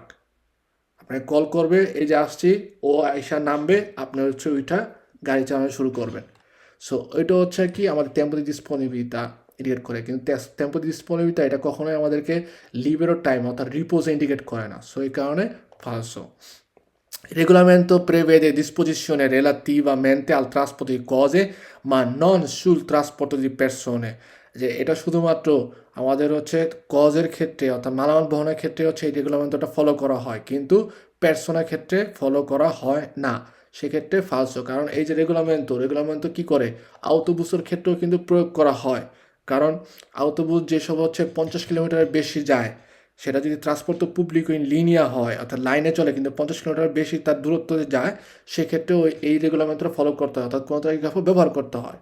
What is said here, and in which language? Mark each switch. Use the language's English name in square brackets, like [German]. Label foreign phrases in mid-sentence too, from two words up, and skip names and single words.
[Bangla] আপনাকে কল করবে এই যে আসছি, ও আইসা নামবে, আপনি হচ্ছে ওইটা গাড়ি চালানো শুরু করবেন। সো ওইটা হচ্ছে কি আমাদের [Italian] tempo di disponibilità [Bangla] ইন্ডিকেট করে, কিন্তু [Italian] tempo di disponibilità [Bangla] এটা কখনোই আমাদেরকে লিবেরো টাইম অর্থাৎ রিপোজে ইন্ডিকেট করে না। সো এই কারণে ফালসো। [Italian] Il regolamento prevede disposizioni relativamente al trasporto di cose, ma non sul trasporto di persone. [Bangla] যে এটা শুধুমাত্র আমাদের হচ্ছে কজের ক্ষেত্রে অর্থাৎ মালামাল বহনের ক্ষেত্রে হচ্ছে এই রেগুলামেন্টটা ফলো করা হয়, কিন্তু পার্সোনার ক্ষেত্রে ফলো করা হয় না। সেক্ষেত্রে ফালসো, কারণ এই যে রেগুলামেন্ট কি করে আউটোবুসের ক্ষেত্রেও কিন্তু প্রয়োগ করা হয়। কারণ আউটোবুস যেসব হচ্ছে 50 কিলোমিটারের বেশি যায় সেটা যদি [Italian] trasporto pubblico in linea [Bangla] হয় অর্থাৎ লাইনে চলে কিন্তু 50 কিলোমিটার বেশি তার দূরত্ব যায়, সেক্ষেত্রেও এই রেগুলামেন্টটা ফলো করতে হয় অর্থাৎ কোনো তারিখ ব্যবহার করতে হয়।